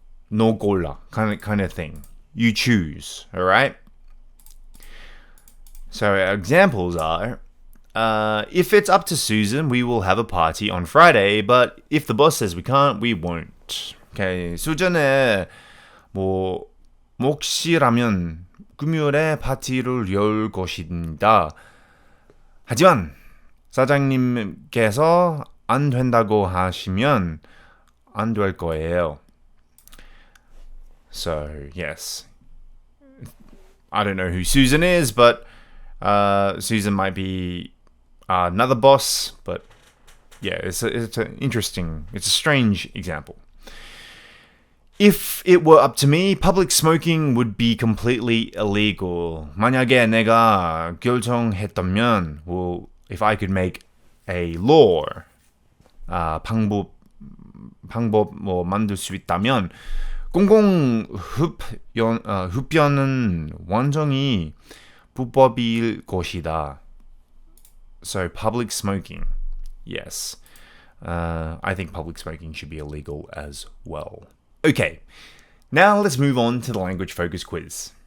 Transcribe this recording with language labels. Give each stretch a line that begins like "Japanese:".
English: No
Korean: 골라
English: kind of thing. You choose. Alright? So examples are, if it's up to Susan, we will have a party on Friday, but if the boss says we can't, we won't. Okay,
Korean: 수전에 몫이라면 금요일에 파티를 열 것입니다. 하지만 사장님께서 안 된다고 하시면 안 될 거예요.
English: So, yes. I don't know who Susan is, but Susan might be another boss, but yeah, it's an interesting, it's a strange example. If it were up to me, public smoking would be completely illegal.
Korean: 만약에 내가 결정했다면,
English: well, if I could make a law,
Korean: 방법 뭐 만들 수 있다면, 공공 흡연은 완전히 불법일 것이다.
English: So public smoking, yes. I think public smoking should be illegal as well. Okay, now let's move on to the language focus quiz.